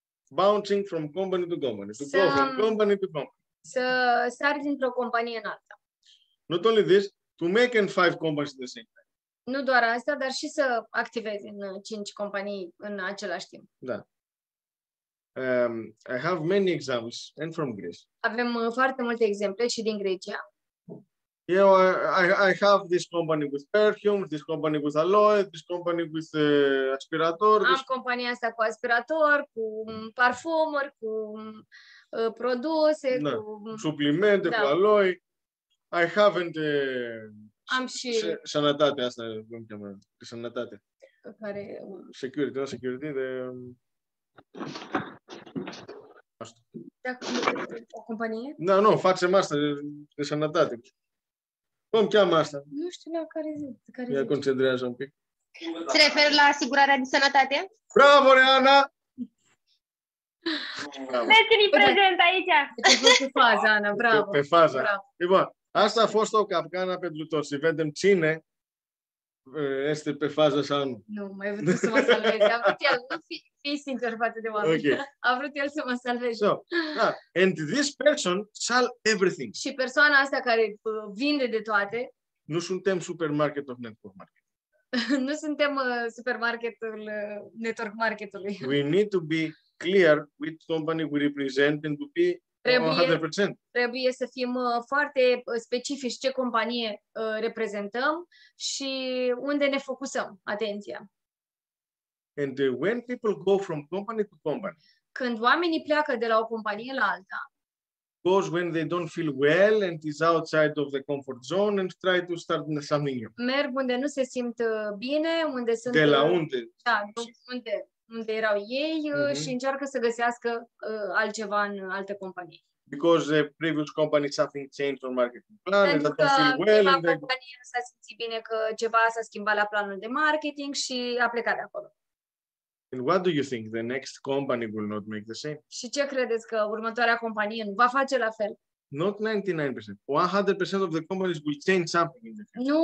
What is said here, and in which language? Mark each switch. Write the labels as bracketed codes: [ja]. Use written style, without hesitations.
[en] Bouncing from company to company. To go from company to company. [ro] Să sari dintr-o companie în alta. [en] Not only this, to make in 5 companies at the same time. [ro] Nu doar asta, dar și să activezi în 5 companii în același timp. Da. [en] I have many examples and from Greece. [ro] Avem foarte multe exemple și din Grecia. [en] I have this company with perfumes, this company with alloy, this company with aspirator. [ro] Am compania asta cu aspirator, cu parfumuri, cu produse, da. cu suplimente, cu alloy. [en] I haven't [ro] Am și... Sănătate, asta cum cheamă? Sănătate. Care... Security, nu security, de... Dacă o companie? Da, nu, facem asta de sănătate. Cum cheamă asta? Nu știu la care zi. Care Ia concentrează un pic. Se referă la asigurarea de sănătate? Bravo, Reana! Mersi prezent aici! Deci pe fază, Ana, bravo. Pe fază. Bravo. E bun. Asta a fost o capcană pentru toți. Să vedem cine este pe fază sau nu. Nu, mai vrut să mă salveze. A vrut el, nu fi sincer față de oameni. Okay. A vrut el să mă salveze. [en] So, and this person sell everything. [ro] Și persoana asta care vinde de toate, Nu suntem [en] supermarket of network market. [ro] nu suntem supermarketul, network marketului. [en] We need to be clear which company we represent and to be 100%. [ro] Trebuie să fim foarte specifici ce companie reprezentăm și unde ne focusăm atenția. [en] And when people go from company to company, [ro] Când oamenii pleacă de la o companie la alta, [en] goes when they don't feel well and is outside of the comfort zone and try to start something new. [ro] merg unde nu se simt bine, unde sunt... De la unde? Da, unde erau ei și încearcă să găsească altceva în alte companii. [en] Because the previous company something changed on marketing plan and [ro] Pentru [en] they [ro] că [en] don't feel well and they go. [ro] compania nu s-a simțit bine că ceva s-a schimbat la planul de marketing și a plecat de acolo. [en] And what do you think? The next company will not make the same? [ro] Și ce credeți că următoarea companie nu va face la fel? [en] Not 99%. 100% of the companies will change something in the future.